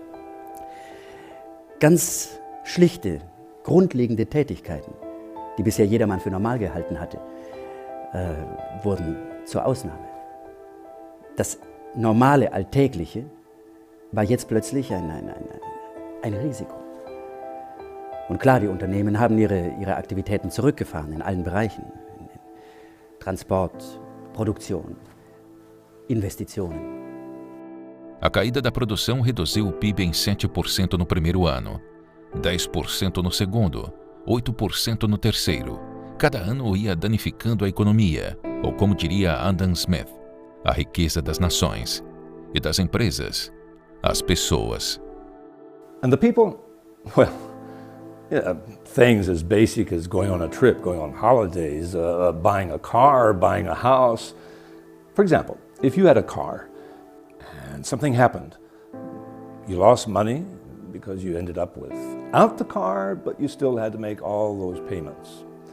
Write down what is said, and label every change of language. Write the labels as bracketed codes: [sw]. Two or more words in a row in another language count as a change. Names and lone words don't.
[de] Ganz schlichte, grundlegende Tätigkeiten, die bisher jedermann für normal gehalten hatte, wurden zur Ausnahme. Das normale, Alltägliche war jetzt plötzlich ein Risiko. Und klar, die Unternehmen haben ihre Aktivitäten zurückgefahren in allen Bereichen. Transport, [pt] Produção, investições. A caída da produção reduziu o PIB em 7% no primeiro ano, 10% no segundo, 8% no terceiro. Cada ano ia danificando a economia, ou como diria Adam Smith, a riqueza das nações e das empresas, as pessoas. [en] And the people, well, yeah, things as basic as going on a trip, going on holidays, buying a car, buying a house. For example, if you had a car and something happened, you lost money because you ended up without the car, but you still had to make all those payments.